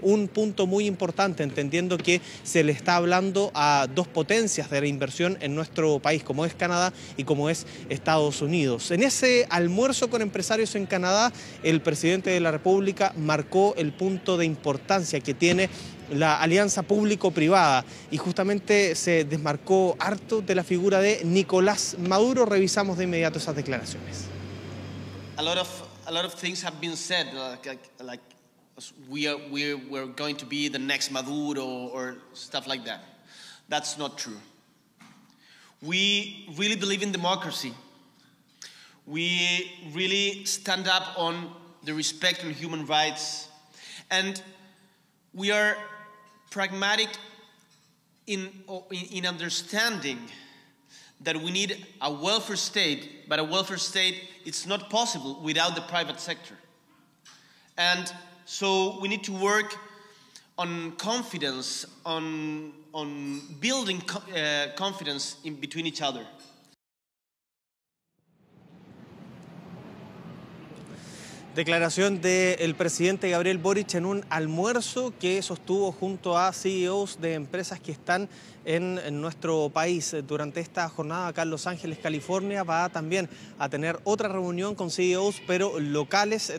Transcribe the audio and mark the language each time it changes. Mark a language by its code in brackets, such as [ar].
[es] Un punto muy importante, entendiendo que se le está hablando a 2 potencias de la inversión en nuestro país, como es Canadá y como es Estados Unidos. En ese almuerzo con empresarios en Canadá, el presidente de la República marcó el punto de importancia que tiene la alianza público-privada y justamente se desmarcó harto de la figura de Nicolás Maduro. Revisamos de inmediato esas declaraciones. [en] A lot of things have been said, like we're going to be the next Maduro or stuff like that. That's not true. We really believe in democracy. We really stand up on the respect on human rights, and we are pragmatic in understanding that we need a welfare state, but a welfare state, it's not possible without the private sector. And so we need to work on confidence, on building confidence between each other. [es] Declaración del presidente Gabriel Boric en un almuerzo que sostuvo junto a CEOs de empresas que están en nuestro país. Durante esta jornada acá en Los Ángeles, California, va también a tener otra reunión con CEOs, pero locales.